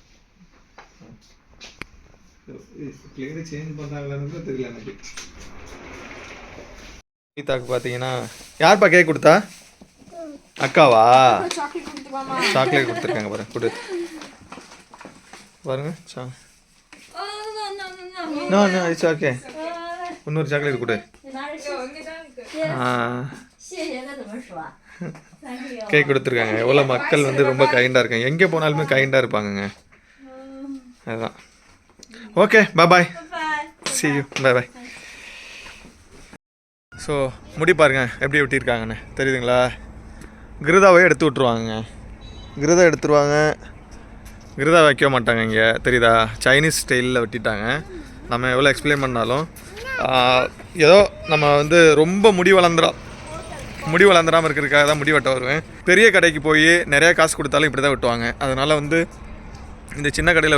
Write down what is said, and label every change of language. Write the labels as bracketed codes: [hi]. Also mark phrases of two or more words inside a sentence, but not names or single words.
[en] blade change [ta] பண்ணாங்களான்னு தெரியல எனக்கு. கீதாக்கு பார்த்தீங்கன்னா யார்ப்பா கேக் கொடுத்தா? அக்காவா? சாக்லேட் கொடுத்துருக்காங்க பாரு. கொடு. பாருங்க சா [en] Oh, no. no no it's okay [ta] இன்னொரு சாக்லேட் கொடு [zh] 你拿着谢 ஆ 谢谢该怎么说 ？ [en] Thank you. [ta] கேக் கொடுத்துருக்காங்க எவ்வளோ மக்கள் வந்து ரொம்ப கைண்டாக இருக்காங்க எங்கே போனாலுமே கைண்டாக இருப்பாங்கங்க அதுதான் [en] okay bye Bye. see you bye [ta] ஸோ முடி பாருங்க எப்படி வெட்டியிருக்காங்கன்னு தெரியுதுங்களா கிருதாவே எடுத்து விட்ருவாங்க கிருதா எடுத்துருவாங்க கிருதா வைக்க மாட்டாங்க இங்கே தெரியுதா சைனீஸ் ஸ்டைலில் வெட்டிட்டாங்க நம்ம எவ்வளோ எக்ஸ்பிளைன் பண்ணாலும் ஏதோ நம்ம வந்து ரொம்ப முடி வளர்ந்துடாமல் இருக்கிறதுக்காக தான் முடி வெட்ட வருவேன் பெரிய கடைக்கு போய் நிறையா காசு கொடுத்தாலும் இப்படி தான் வெட்டுவாங்க அதனால் வந்து இந்த சின்ன கடையில்